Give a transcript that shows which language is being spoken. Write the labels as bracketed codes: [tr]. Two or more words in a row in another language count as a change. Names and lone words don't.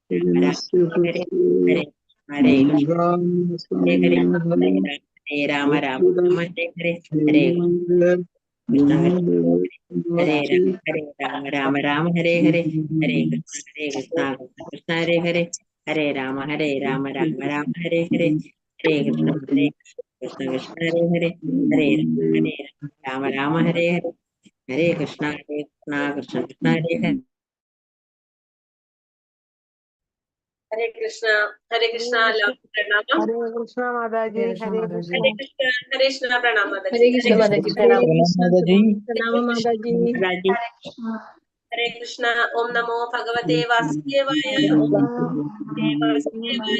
[sa] ഹരേ ഹരേ ഹരേ കൃഷ്ണ ഹരേ ഹരേ ഹരേ രാമ രാമ രാമ ഹരേ ഹരേ ഹരേ കൃഷ്ണ ഹരേ രാമ രാമ രാമ ഹരേ ഹരേ ഹരേ കൃഷ്ണ കൃഷ്ണ ഹരേ ഹരേ ഹരേ രാമ രാമ രാമ ഹരേ ഹരേ ഹരേ കൃഷ്ണ കൃഷ്ണ കൃഷ്ണ ഹരേ ഹരേ ഹരേ രാമ രാമ ഹരേ ഹരേ ഹരേ കൃഷ്ണ കൃഷ്ണ കൃഷ്ണ ഹരേ ഹരേ. [ml] ഹരേ കൃഷ്ണ ഹരേ കൃഷ്ണ എല്ലാവർക്കും പ്രണാമം. ഹരേ കൃഷ്ണ മാതാജി. ഹരേ കൃഷ്ണ. ഹരേ കൃഷ്ണ ഹരേ കൃഷ്ണ പ്രണാമം മാതാജി. ഹരേ കൃഷ്ണ മാതാജി. പ്രണാമം മാതാജി. ഹരേ കൃഷ്ണ. [sa] ഓം നമോ ഭഗവതേ വാസുദേവായ. ഓം നമോ വാസുദേവായ.